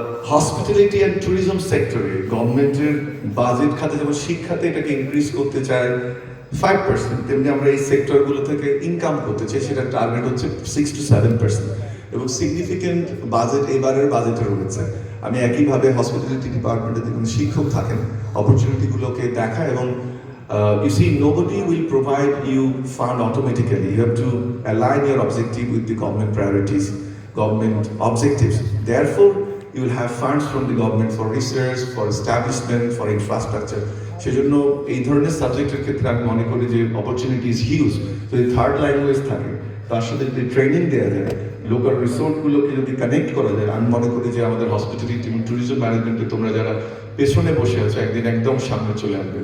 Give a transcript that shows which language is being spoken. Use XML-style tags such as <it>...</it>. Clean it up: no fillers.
<bn>Hospitality and tourism সেক্টরে গভর্নমেন্টের budget খাতে যেমন শিক্ষাতে এটাকে ইনক্রিজ করতে চায় 5%, তেমনি আমরা এই সেক্টরগুলো থেকে ইনকাম করতে চাই, সেটা টার্গেট হচ্ছে 6 to 7%। এবং সিগনিফিকেন্ট বাজেট এবারের বাজেটে রয়েছে। আমি একইভাবে হসপিটালিটি ডিপার্টমেন্টে দেখুন শিক্ষক থাকেন, অপরচুনিটিগুলোকে দেখা।</bn> <en>এবং you see, nobody will provide you fund automatically. You have to align your objective with the government priorities, government objectives. Therefore, you will have funds from the government for research, for establishment, for infrastructure.</en> <bn>সেজন্য এই ধরনের সাবজেক্টের ক্ষেত্রে আমি মনে করি যে</bn> <en>Opportunity is huge.</en> <bn>যদি থার্ড ল্যাঙ্গুয়েজ থাকে, তার সাথে যদি ট্রেনিং দেওয়া যায়, লোকাল রিসোর্টগুলোকে যদি কানেক্ট করা যায়, আমি মনে করি যে আমাদের হসপিটালিটি এবং ট্যুরিজম ম্যানেজমেন্টে তোমরা যারা পেছনে বসে আছো একদিন একদম সামনে চলে আসবে।</bn>